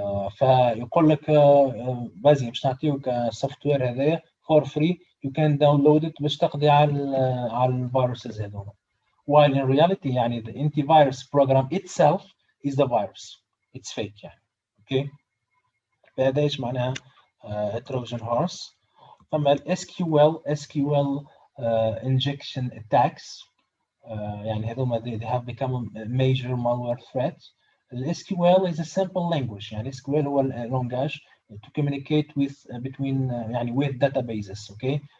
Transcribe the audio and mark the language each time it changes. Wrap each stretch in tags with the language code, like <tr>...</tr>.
<ar>فيقول لك بازي باش نعطيوك السوفت وير هذايا</ar> <en>for free you can download it</en> <ar>باش تقضي على الفيروسز هذوما.</ar> <en>while in reality</en> <ar>يعني</ar> <en>the antivirus program itself is the virus. It's fake يعني. Okay.</en> <ar>فهذا ايش معناها Trojan horse. ثم ال</ar> <en>SQL injection attacks</en> <ar>يعني هذوما</ar> <en>they have become a major malware threat. SQL is a simple language</en> <ar>يعني</ar> <en>SQL هو language to communicate between يعني with databases. Okay.</en>